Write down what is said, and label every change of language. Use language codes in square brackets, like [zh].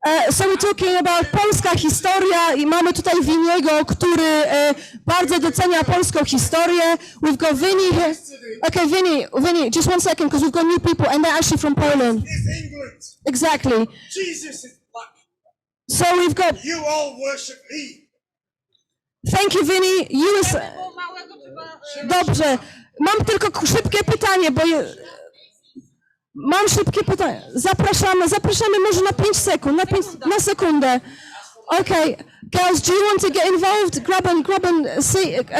[en] So we're talking about [pl] polska historia i mamy tutaj Viniego, który bardzo docenia polską historię. [en] We've got Vinny here. Okay, Vinny, just one second, because we've got new people and they're actually from Poland. Exactly. Jesus is black. So we've got. You all worship me. Thank you, Vinny. Dobrze. [pl] Mam tylko szybkie pytanie, bo mam szybkie pytanie. Zapraszamy może na 5 sekund, na sekundę. [en] Okay, girls, do you want to get involved? Grab and see.